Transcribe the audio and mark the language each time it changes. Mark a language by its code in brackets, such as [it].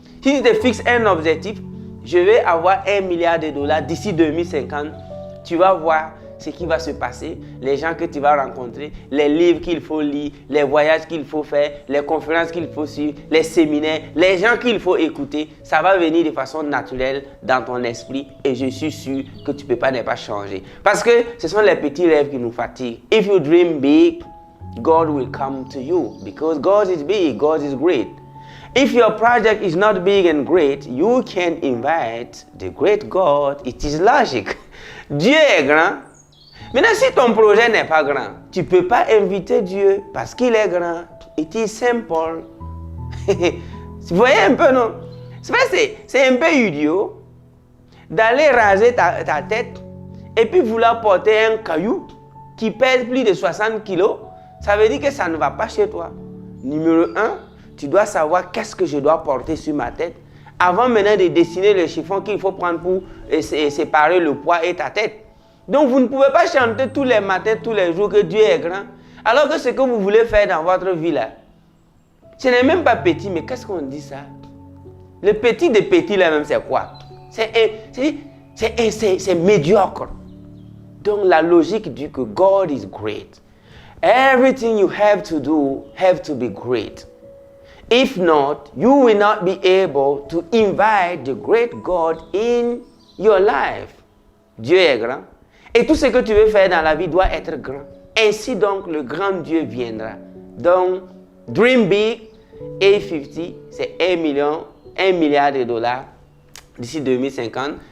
[fr] Si tu te fixes un objectif, je vais avoir $1 milliard d'ici 2050, tu vas voir ce qui va se passer, les gens que tu vas rencontrer, les livres qu'il faut lire, les voyages qu'il faut faire, les conférences qu'il faut suivre, les séminaires, les gens qu'il faut écouter. Ça va venir de façon naturelle dans ton esprit et je suis sûr que tu ne peux pas ne pas changer. Parce que ce sont les petits rêves qui nous fatiguent. [en] If you dream big, God will come to you because God is big, God is great. If your project is not big and great, you can invite the great God. It is logic. [fr] Dieu est grand. Maintenant, si ton projet n'est pas grand, tu ne peux pas inviter Dieu parce qu'il est grand. [en] It is simple. [fr] Vous voyez un peu, non? C'est un peu idiot d'aller raser ta tête et puis vouloir porter un caillou qui pèse plus de 60 kilos. Ça veut dire que ça ne va pas chez toi. Numéro 1, tu dois savoir qu'est-ce que je dois porter sur ma tête avant maintenant de dessiner le chiffon qu'il faut prendre pour séparer le poids et ta tête. Donc vous ne pouvez pas chanter tous les matins, tous les jours que Dieu est grand, alors que ce que vous voulez faire dans votre vie là, ce n'est même pas petit, mais qu'est-ce qu'on dit ça? Le petit de petit là même c'est quoi? C'est médiocre. Donc la logique dit que [en] God is great. Everything you have to do have to be great. If not, you will not be able to invite the great God in your life. [fr] Dieu est grand. Et tout ce que tu veux faire dans la vie doit être grand. Ainsi donc, le grand Dieu viendra. Donc, [en] dream big, [fr] A50, c'est 1 milliard de dollars d'ici 2050.